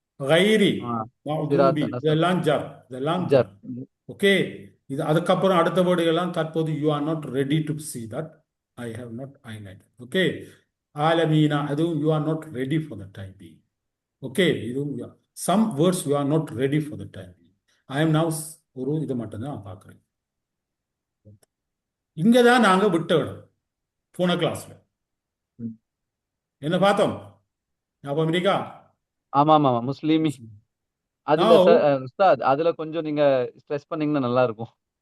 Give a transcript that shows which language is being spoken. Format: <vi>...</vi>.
<ar>Ghairi, ma'dubi, இதெல்லாம் ஜர்.</ar> <ta>Okay. இது அதுக்கப்புறம் அடுத்த வேர்டுகள்லாம் தற்போது</ta> <en>you are not ready to see that. I have not highlighted. Okay. ஆலமீனா அதுவும் you are not ready for the time being. Okay. இதுவும் some words you are not ready for the time being. I am now</en> <ta>ஒரு இது மட்டும் தான் பார்க்குறேன். இங்கே தான் நாங்கள் விட்ட இடம் போன கிளாஸ்ல என்ன பார்த்தோம்? ஞாபகம் இருக்கா? ஆமா முஸ்லிமி. அதுல உஸ்தாத் அதுல கொஞ்சம் நீங்க ஸ்ட்ரெஸ் பண்ணீங்கன்னா நல்லா இருக்கும்.</ta>